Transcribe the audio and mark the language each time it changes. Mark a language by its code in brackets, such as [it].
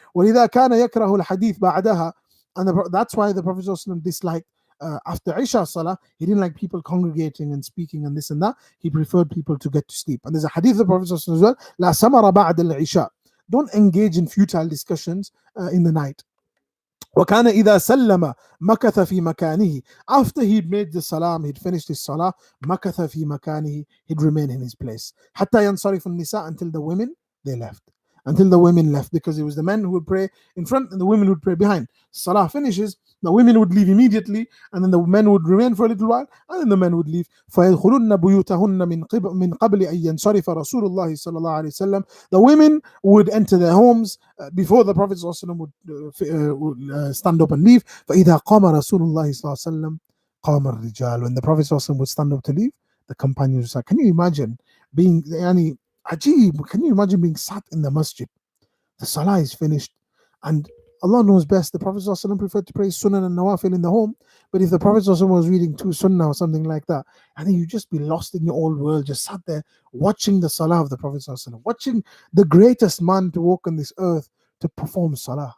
[ar] وَلِذَا كَانَ يَكْرَهُ الْحَدِيث بَعْدَهَا. [en] And that's why the Prophet ﷺ disliked after Isha Salah, he didn't like people congregating and speaking and this and that. He preferred people to get to sleep. And there's a hadith of the Prophet ﷺ as well, [ar] لَا سَمَرَ بَعْدَ الْعِشَاءِ. [en] Don't engage in futile discussions in the night. [ar] وكان إذا سلم مكث في مكانه. [en] After he'd made the salam, he'd finished his salah, [ar] مكث في مكانه, [en] he'd remain in his place. [ar] حتى ينصرف النساء, [en] until the women, they left. Until the women left, because it was the men who would pray in front and the women would pray behind. Salah finishes, the women would leave immediately, and then the men would remain for a little while, and then the men would leave. [ar] فيدخلن بيوتهن من قبل أن ينصرف رسول الله صلى الله عليه وسلم. [en] The women would enter their homes before the Prophet would stand up and leave. [ar] فإذا قام رسول الله صلى الله عليه وسلم قام الرجال. [en] When the Prophet would stand up to leave, the companions would say, can you imagine being Ajib, can you imagine being sat in the masjid? The salah is finished, and Allah knows best. The Prophet ﷺ preferred to pray sunnah and nawafil in the home, but if the Prophet ﷺ was reading 2 sunnah or something like that, I think you'd just be lost in your old world, just sat there watching the salah of the Prophet ﷺ, watching the greatest man to walk on this earth to perform salah.